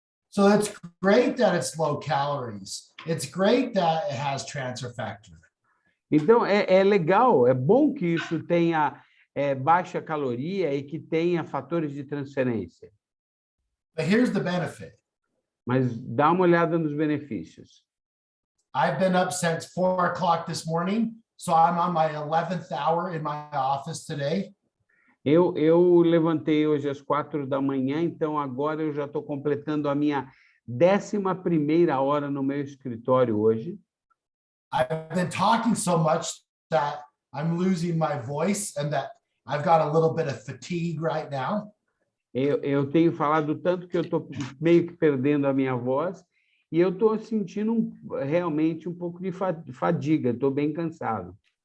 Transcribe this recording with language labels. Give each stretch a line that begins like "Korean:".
English: So it's great that it's low calories. It's great that it has transfer factor.
Portuguese: Então, é legal, é bom que isso tenha baixa caloria e que tenha fatores de transferência.
English: But here's the benefit.
Portuguese: Mas dá uma olhada nos benefícios.
English: I've been up since 4 o'clock this morning, so I'm on my 11th hour in my office today.
Portuguese: Eu levantei hoje às 4 da manhã, então agora eu já estou completando a minha 11ª hora no meu escritório hoje.
English: I've been talking so much that I'm losing my voice and that I've got a little bit of fatigue right now.
Portuguese: Eu tenho falado tanto que eu estou meio que perdendo a minha voz e eu estou sentindo realmente um pouco de fadiga, estou bem cansado.